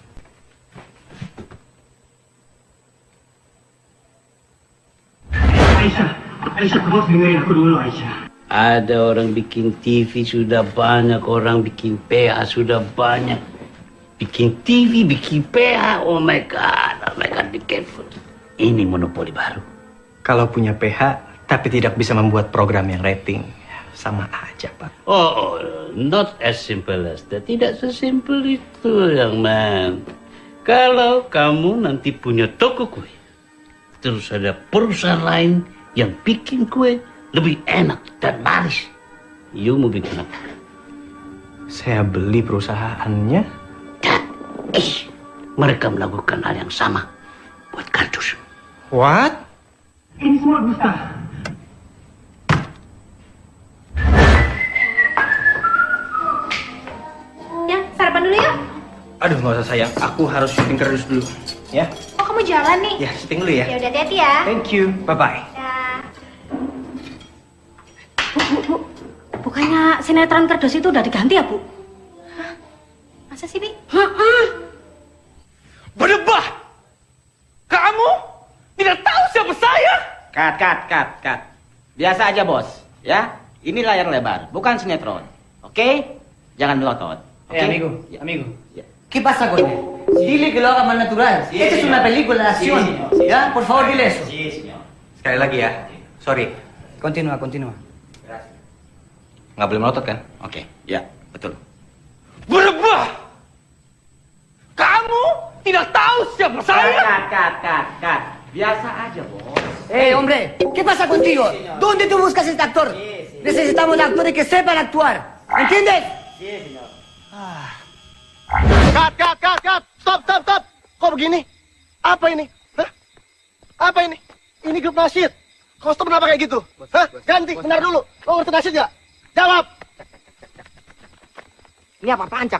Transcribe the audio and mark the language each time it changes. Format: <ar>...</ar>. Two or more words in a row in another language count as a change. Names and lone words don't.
<id>Aisyah, kamu harus dengerin aku dulu, Aisyah. Ada orang bikin TV sudah banyak, orang bikin PH sudah banyak. Bikin TV, bikin PH,</id> <en>oh my god, be careful.</en> <id>Ini monopoli baru. Kalau punya PH, tapi tidak bisa membuat program yang rating, sama aja, Pak.</id> <en>Oh, not as simple as that.</en> <id>Tidak sesimpel itu,</id> <en>young man.</en> <id>Kalau kamu nanti punya toko kue, terus ada perusahaan lain yang bikin kue lebih enak dan laris, you mau bikin apa? Saya beli perusahaannya. mereka melakukan hal yang sama buat kardus. What? Ini semua dusta. Ya, sarapan dulu yuk. Aduh, nggak usah sayang. Aku harus syuting kardus dulu. Ya? Oh, kamu jalan nih? Ya, syuting dulu ya. Ya udah, hati-hati ya.</id> <en>Thank you. Bye-bye.</en> <id>Bukannya sinetron kerdus itu udah diganti ya, Bu? Masa sih, Bi? Berdebah! Kamu tidak tahu siapa saya? Cut. Biasa aja, bos. Ya, ini layar lebar, bukan sinetron. Oke? Jangan melotot. Oke?</id> <es>amigo. ¿Qué pasa con él? Dile que lo haga más natural. Sí, Esta es señor. una película de acción. Sí, señor. Sí, ¿Ya? señor. Por favor, dile eso. Sí, señor.</es> <id>Sekali lagi ya. Sorry. Continúa. Nggak boleh melotot kan? Oke, ya, betul. Berdebah! Kamu tidak tahu siapa saya? Cut. Biasa aja, bos.</id> <es>Hombre, ¿qué pasa contigo? ¿Dónde tú buscas este actor? Necesitamos actores que sepan actuar. ¿Entiendes? Sí, señor.</es> <en>Cut. Stop.</en> <id>Kok begini? Apa ini? Hah? Apa ini? Ini grup nasyid. Kostum kenapa kayak gitu? Hah? Ganti, benar dulu. Lo ngerti nasyid gak? Jawab. Ini apa-apaan, Cak?</id>